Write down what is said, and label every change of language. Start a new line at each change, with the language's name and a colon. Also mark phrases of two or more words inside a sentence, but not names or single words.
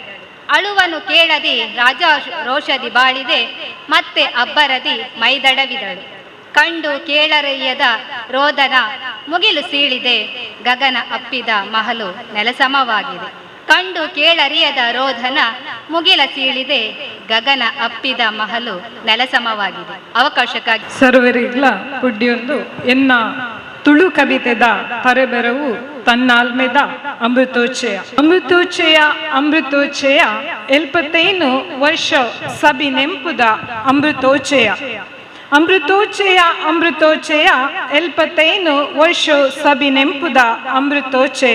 Kannada: ಅಳುವನ್ನು ಕೇಳದೆ ರಾಜಾರೋಷದಿ ಬಾಳಿದೆ, ಮತ್ತೆ ಅಬ್ಬರದಿ ಮೈದಡವಿದಳು. ಕಂಡು ಕೇಳರಯ್ಯದ ರೋದನ ಮುಗಿಲು ಸೀಳಿದೆ, ಗಗನ ಅಪ್ಪಿದ ಮಹಲು ನೆಲಸಮವಾಗಿದೆ. ಕಂಡು ಕೇಳರಿಯದ ರೋಧನ ಮುಗಿಲ ಸೀಳಿದೆ, ಗಗನ ಅಪ್ಪಿದ ಮಹಲು ನೆಲಸಮವಾಗಿದೆ. ಅವಕಾಶಕ್ಕಾಗಿ
Tulu: ಸರ್ವರಿಗ್ಲ ಪುಡ್ಯೊಂದು ಎನ್ನ ತುಳು ಕವಿತೆದ ತರೆಬೆರವು ತನ್ನಾಲ್ಮೆದ ಅಮೃತೋಚ್ಚಯ. ಅಮೃತೋಚ್ಚಯ ಅಮೃತೋಚ್ಚಯ 75 ವರ್ಷ ಸಬಿ ನೆಂಪುದ ಅಮೃತೋಚ್ಚಯ. ಅಮೃತೋಚ್ಚಯ ಅಮೃತೋಚ್ಚಯ 75 ವರ್ಷ ಸಬಿ ನೆಂಪುದ ಅಮೃತೋಚ್ಚಯ.